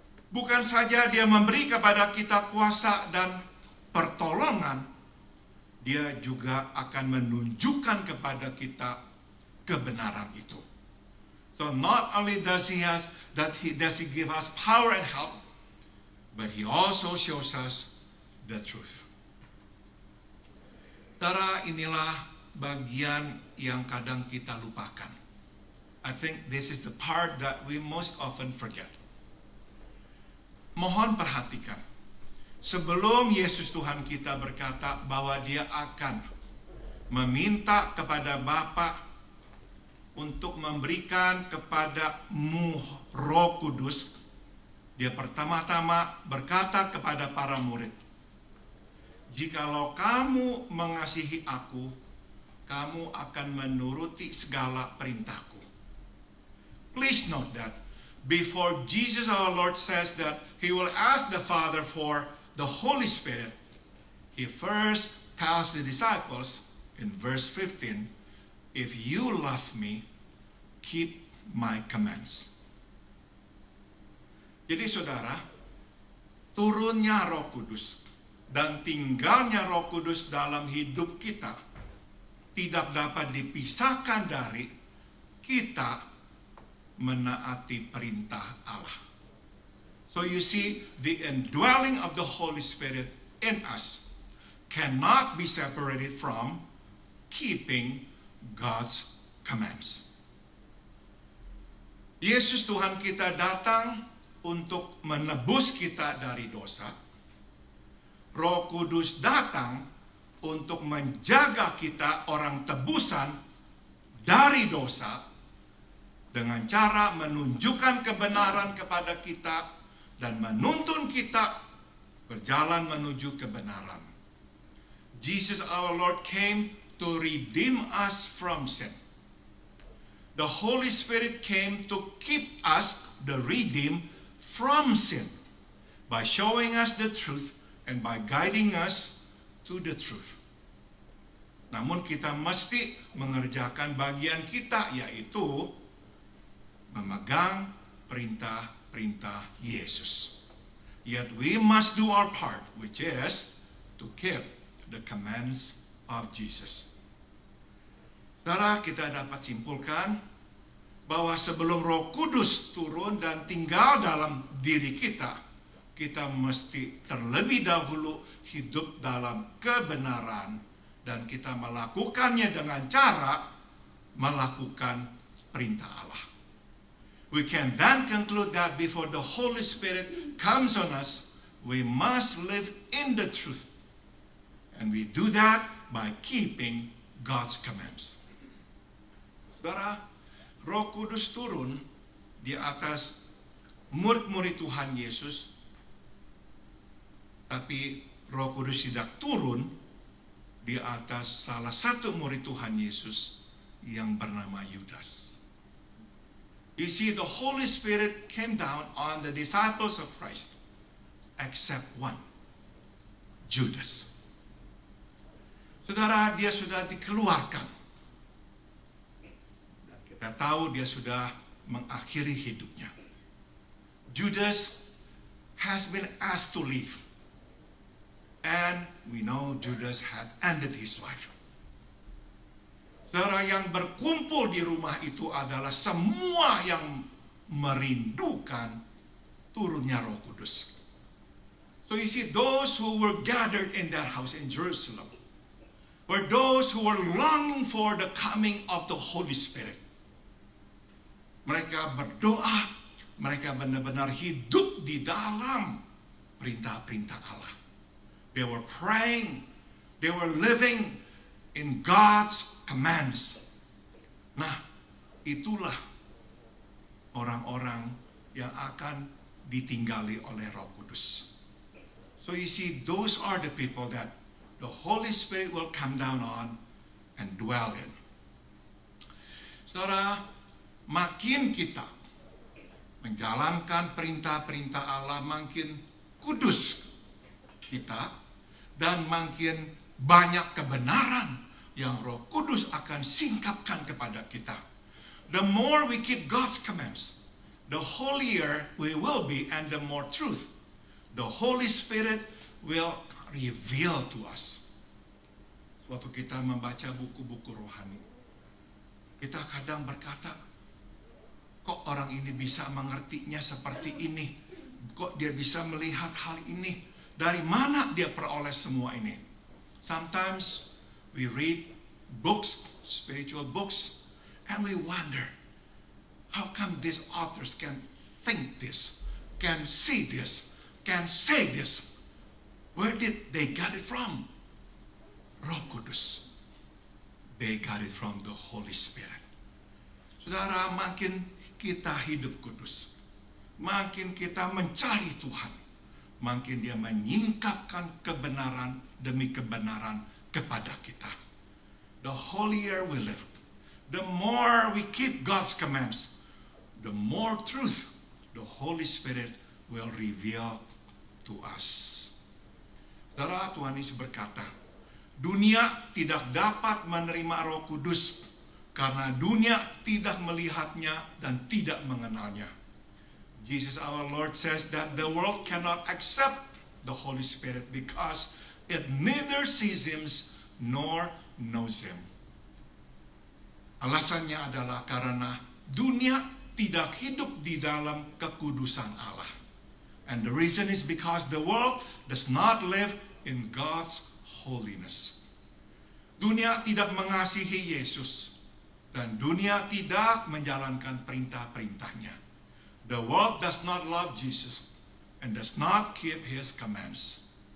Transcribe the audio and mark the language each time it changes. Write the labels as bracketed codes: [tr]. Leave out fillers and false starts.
[id] Bukan saja dia memberi kepada kita kuasa dan pertolongan, dia juga akan menunjukkan kepada kita kebenaran itu. [en] So not only does he give us power and help, but he also shows us the truth. [id] Saudara, inilah bagian yang kadang kita lupakan. [en] I think this is the part that we most often forget. [id] Mohon perhatikan. Sebelum Yesus Tuhan kita berkata bahwa dia akan meminta kepada Bapa untuk memberikan kepadamu Roh Kudus, dia pertama-tama berkata kepada para murid, "Jikalau kamu mengasihi aku, kamu akan menuruti segala perintahku." [en] Please note that before Jesus our Lord says that he will ask the Father for the Holy Spirit, he first tells the disciples in verse 15, "If you love me, keep my commands." [id] Jadi saudara, turunnya Roh Kudus dan tinggalnya Roh Kudus dalam hidup kita tidak dapat dipisahkan dari kita menaati perintah Allah. [en] So you see, the indwelling of the Holy Spirit in us cannot be separated from keeping God's commands. [id] Yesus Tuhan kita datang untuk menebus kita dari dosa. Roh Kudus datang untuk menjaga kita orang tebusan dari dosa, dengan cara menunjukkan kebenaran kepada kita dan menuntun kita berjalan menuju kebenaran. [en] Jesus our Lord came to redeem us from sin. The Holy Spirit came to keep us, the redeemed, from sin by showing us the truth and by guiding us to the truth. [id] Namun kita mesti mengerjakan bagian kita, yaitu memegang perintah-perintah Yesus. [en] Yet we must do our part, which is to keep the commands of Jesus. [id] Saudara, kita dapat simpulkan bahwa sebelum Roh Kudus turun dan tinggal dalam diri kita, kita mesti terlebih dahulu hidup dalam kebenaran, dan kita melakukannya dengan cara melakukan perintah Allah. [en] We can then conclude that before the Holy Spirit comes on us, we must live in the truth. And we do that by keeping God's commands. [id] Saudara, Roh Kudus turun di atas murid-murid Tuhan Yesus, tapi Roh Kudus tidak turun di atas salah satu murid Tuhan Yesus yang bernama Yudas. [en] You see, the Holy Spirit came down on the disciples of Christ, except one, Judas. [id] Saudara, dia sudah dikeluarkan. Kita tahu dia sudah mengakhiri hidupnya. [en] Judas has been asked to leave. And we know Judas had ended his life. [id] Saudara, yang berkumpul di rumah itu adalah semua yang merindukan turunnya Roh Kudus. [en] So you see, those who were gathered in that house in Jerusalem were those who were longing for the coming of the Holy Spirit. [id] Mereka berdoa, mereka benar-benar hidup di dalam perintah-perintah Allah. [en] They were praying, they were living in God's commands. [id] Nah, itulah orang-orang yang akan ditinggali oleh Roh Kudus. [en] So you see, those are the people that the Holy Spirit will come down on and dwell in. [id] Saudara, makin kita menjalankan perintah-perintah Allah, makin kudus kita, dan makin banyak kebenaran yang Roh Kudus akan singkapkan kepada kita. [en] The more we keep God's commands, the holier we will be, and the more truth the Holy Spirit will reveal to us. [id] Waktu kita membaca buku-buku rohani, kita kadang berkata, kok orang ini bisa mengertinya seperti ini? Kok dia bisa melihat hal ini? Dari mana dia peroleh semua ini? [en] Sometimes we read books, spiritual books, and we wonder, how come these authors can think this, can see this, can say this? Where did they get it from? Roh Kudus. They got it from the Holy Spirit. [id] Saudara, makin kita hidup kudus, makin kita mencari Tuhan, makin dia menyingkapkan kebenaran demi kebenaran kepada kita. [en] The holier we live, the more we keep God's commands, the more truth the Holy Spirit will reveal to us. [id] Saudara, Tuhan Yesus berkata, dunia tidak dapat menerima Roh Kudus karena dunia tidak melihatnya dan tidak mengenalnya. [en] Jesus our Lord says that the world cannot accept the Holy Spirit because it neither sees Him nor knows Him. [id] Alasannya adalah karena dunia tidak hidup di dalam kekudusan Allah. [en] And the reason is because the world does not live in God's holiness. [id] Dunia tidak mengasihi Yesus, dan dunia tidak menjalankan perintah-perintahnya. [en] The world does not love Jesus and does not keep His commands.